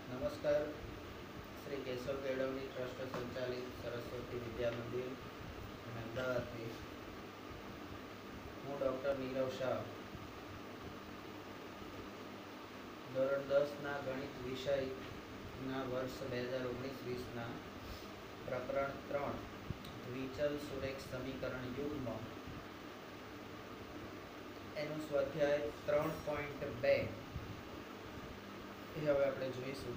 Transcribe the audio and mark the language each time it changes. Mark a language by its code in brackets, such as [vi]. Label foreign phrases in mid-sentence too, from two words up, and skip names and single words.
[gu] नमस्कार। श्री केशव केळवणी ट्रस्ट संचालित सरस्वती विद्या मंदिर अमदावादથી હું ડૉક્ટર નીરવ શાહ ધોરણ 10ના ગણિત વિષયના વર્ષ 2019-20ના પ્રકરણ 3 દ્વિચલ સુરેખ સમીકરણ યુગ્મ એનું સ્વાધ્યાય 3.2 એ હવે આપણે જોઈશું।